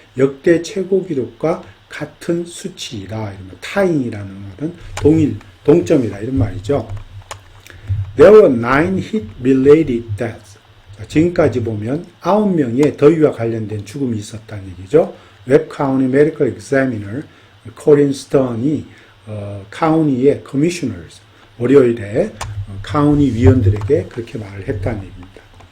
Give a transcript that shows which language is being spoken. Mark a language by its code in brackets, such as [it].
[ko] 역대 최고 기록과 같은 수치이다, 이런 말. tying이라는 말은 동점이다, 이런 말이죠. [en] There were 9 heat-related deaths. [ko] 자, 지금까지 보면 9명의 더위와 관련된 죽음이 있었다는 얘기죠. 웹 카운티 메디컬 examiner 코린 스턴이 카운티의 commissioners, 월요일에 카운티 위원들에게 그렇게 말을 했다는 얘기입니다.